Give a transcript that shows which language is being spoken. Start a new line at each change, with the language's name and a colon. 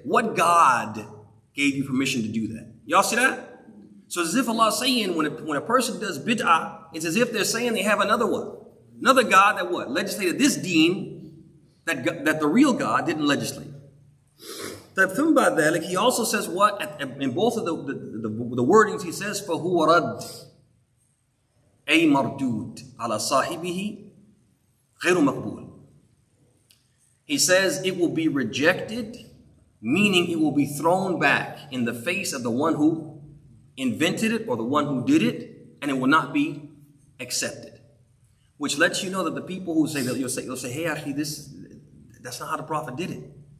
English: What God gave you permission to do that? Y'all see that? So it's as if Allah is saying when a person does bid'ah, it's as if they're saying they have another what? Another God that what? Legislated this deen that the real God didn't legislate. He also says what? In both of the wordings, he says,
Arabic: فَهُوَ رَدْ أي مردود على صاحبه غير مقبول.
English: He says it will be rejected, meaning it will be thrown back in the face of the one who invented it or the one who did it, and it will not be accepted. Which lets you know that the people who say that, you'll say, hey, actually, that's not how the Prophet did it.